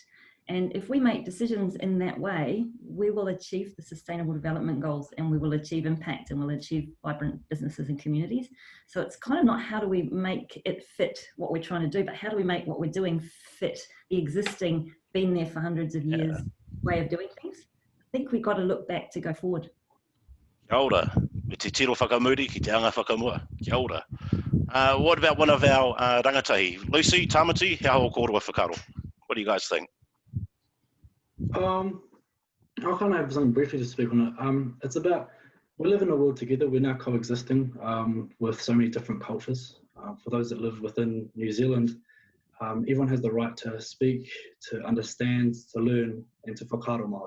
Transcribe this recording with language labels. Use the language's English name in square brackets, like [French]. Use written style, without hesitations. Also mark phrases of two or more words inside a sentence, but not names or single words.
[English] And if we make decisions in that way, we will achieve the Sustainable Development Goals, and we will achieve impact, and we'll achieve vibrant businesses and communities. So it's kind of not how do we make it fit what we're trying to do, but how do we make what we're doing fit the existing, been there for hundreds of years way of doing things. I think we've got to look back to go forward. [Māori] Kia ora. Me te tiro whakamuri ki te anga whakamua. Kia ora. [English] What about one of our rangatahi? [Māori] Lucy, Tāmati, how o kōrua whakaaro? [English] What do you guys think? I'll kind of have something briefly to speak on it. It's about, we live in a world together, we're now coexisting with so many different cultures. For those that live within New Zealand, everyone has the right to speak, to understand, to learn, and to [Māori] whakaaro Māori.